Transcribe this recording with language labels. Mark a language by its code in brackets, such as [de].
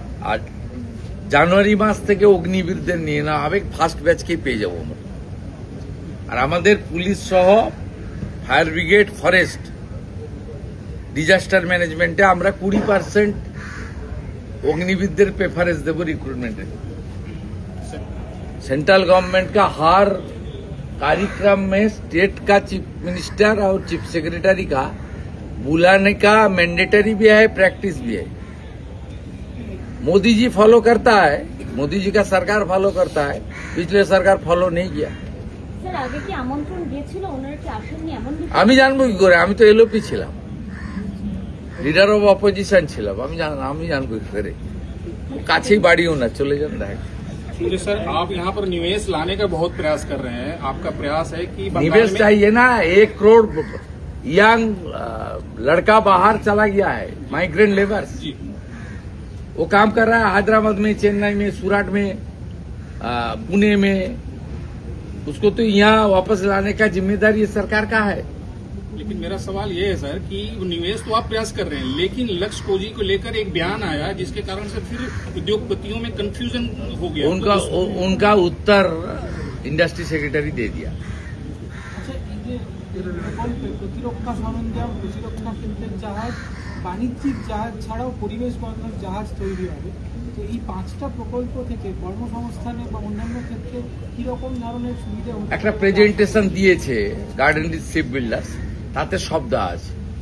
[bn] আর জানুয়ারি মাস থেকে অগ্নিবীরদের নিয়ে নেওয়া হবে, ফার্স্ট ব্যাচকেই পেয়ে যাবো আমরা। আর আমাদের পুলিশ সহ ফায়ার ব্রিগেড, ফরেস্ট, ডিজাস্টার ম্যানেজমেন্টে আমরা 20% অগ্নিবীরদের প্রেফারেন্স [hi] देव रिक्रूटमेंट में। सेंट्रल गवर्नमेंट का हर कार्यक्रम में स्टेट का चीफ मिनिस्टर और चीफ सेक्रेटरी का बुलाने का मैंडेटरी भी है, प्रैक्टिस भी है। मोदी जी फॉलो करता है, मोदी जी का सरकार फॉलो करता है, पिछले सरकार फॉलो नहीं किया। [bn] স্যার, আগে কি আমন্ত্রণ দিয়েছিল, ওনারা কি আসেননি এমন কিছু? আমি জানবো কি করে? আমি তো এলওপি ছিলাম, লিডার অফ অপোজিশন ছিলাম। আমি জানবো কি করে? কাছেই বাড়িও না, চলে যান দেখ। [hi] जी सर, आप यहाँ पर निवेश लाने का बहुत प्रयास कर रहे हैं। आपका प्रयास है कि बंगाल निवेश में चाहिए ना। 1 करोड़ यंग लड़का बाहर चला गया है, माइग्रेंट लेबर। जी वो काम कर रहा है हैदराबाद में, चेन्नई में, सूरत में, पुणे में। उसको तो यहाँ वापस लाने का जिम्मेदारी ये सरकार का है। लेकिन मेरा सवाल ये है सर कि निवेश तो आप प्रयास कर रहे हैं, लेकिन लक्ष्य कोजी को लेकर एक बयान आया जिसके कारण से फिर उद्योगपतियों में कंफ्यूजन हो गया। उनका उत्तर इंडस्ट्री सेक्रेटरी दे दिया। [bn] আচ্ছা, এই যে প্রকল্পে প্রতিরক্ষা সরঞ্জাম, প্রতিরক্ষা কেন্দ্রের জাহাজ, বাণিজ্যিক জাহাজ ছাড়াও পরিবেশ বান্ধব জাহাজ তৈরি হবে। তো এই 5টা প্রকল্প থেকে কর্মসংস্থানে বা অন্যান্য ক্ষেত্রে কিরকম ধরনের সুবিধা হতে একটা পারে? প্রেজেন্টেশন দিয়েছে গার্ডেন রিচ শিপ বিল্ডার্স, তাতে সব দেওয়া আছে।